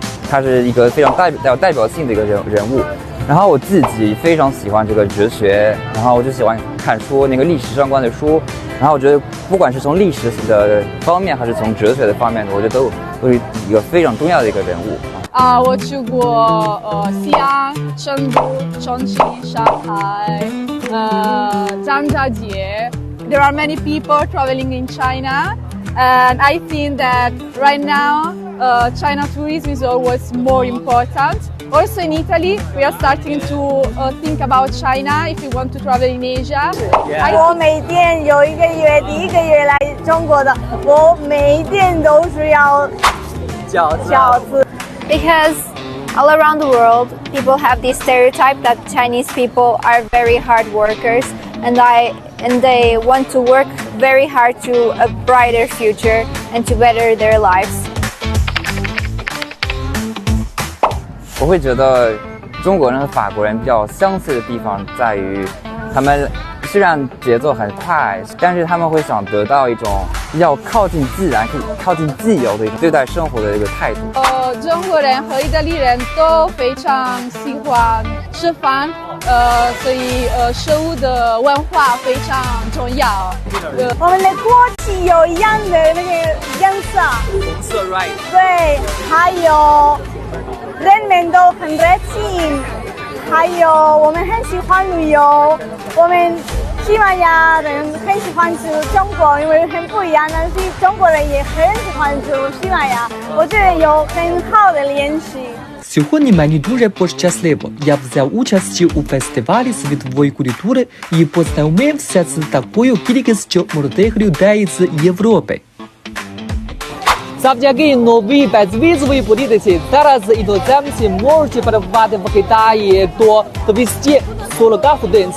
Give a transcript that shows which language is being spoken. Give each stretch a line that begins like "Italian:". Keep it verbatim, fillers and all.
Chinese: 他是一个非常代表有代表性的一个人人物。然后我自己非常喜欢这个哲学，然后我就喜欢看书，那个历史相关的书。然后我觉得，不管是从历史的方面，还是从哲学的方面，我觉得都都是一个非常重要的一个人物。啊，我去过呃西安、成都、重庆、上海，呃张家界。
English: There are many people traveling in China, and I think that right now, uh, China tourism is always more important. Also in Italy, we are starting to uh, think about China if we want to travel in Asia. Yeah.
Chinese: 我每天有一个月，第一个月来中国的，我每一天都是要饺子。饺子
English: Because all around the world, people have this stereotype that Chinese people are very hard workers, and I and they want to work very hard to a brighter future and to better their lives.
Chinese: 我会觉得中国人和法国人比较相似的地方在于，他们虽然节奏很快，但是他们会想得到一种比较靠近自然、靠近自由的一种对待生活的一个态度。呃，中国人和意大利人都非常喜欢吃饭，呃，所以呃，食物的文化非常重要。呃、我们的国旗有一样的那个颜色，红色 right？对，还有人们都很热情，还有我们很喜欢旅游，我们西班牙人很喜欢吃中国，因为很不一样，但是中国人也很喜欢吃西班牙，我觉得有很好的联系。
Ukrainian: Сьогодні мені дуже пощасливо. Я взяв участь у фестивалі світової культури і познайомився з такою кількістю молодих людей з Європи. Завдяки новій безвізовій політиці зараз іноземці можуть перебувати в Китаї до двісті сорок годин.